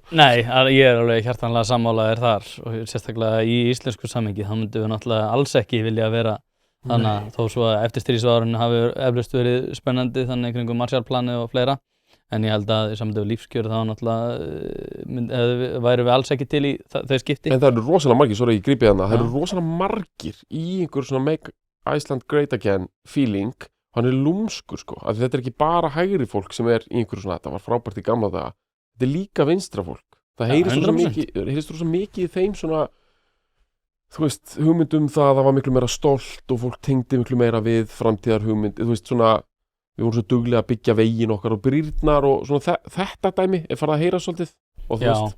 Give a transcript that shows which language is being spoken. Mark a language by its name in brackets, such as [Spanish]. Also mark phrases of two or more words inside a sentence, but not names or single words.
[Icelandic] Nei, ég er alveg hjartanlega sammálaður þar og sérstaklega í íslensku samhengi, þá myndum við náttúrulega alls ekki vilja vera þannig að þó svo að eftirstríðsárunni hafi eflaust verið spennandi þannig kringum Marshallplanið og fleira, en ég held að í samhengi við lífskjör þá náttúrulega værum við alls ekki til í þau skipti. En það eru rosalega margir, svo er ég grípið hana, það eru rosalega margir í einhver svona [English] make Iceland great again feeling, [Icelandic] hann er lúmskur sko, af því þetta er ekki bara hægri fólk sem er í einhverju svona, þetta var frábært í gamla daga, þetta er líka vinstra fólk, það heyrist rosa mikið í þeim svona, þú veist, hugmyndum það var miklu meira stolt og fólk tengdi miklu meira við framtíðar hugmynd, þú veist svona, við vorum svo duglega að byggja veginn okkar og brýrnar og svona þetta dæmi er farið að heyra svolítið og þú veist.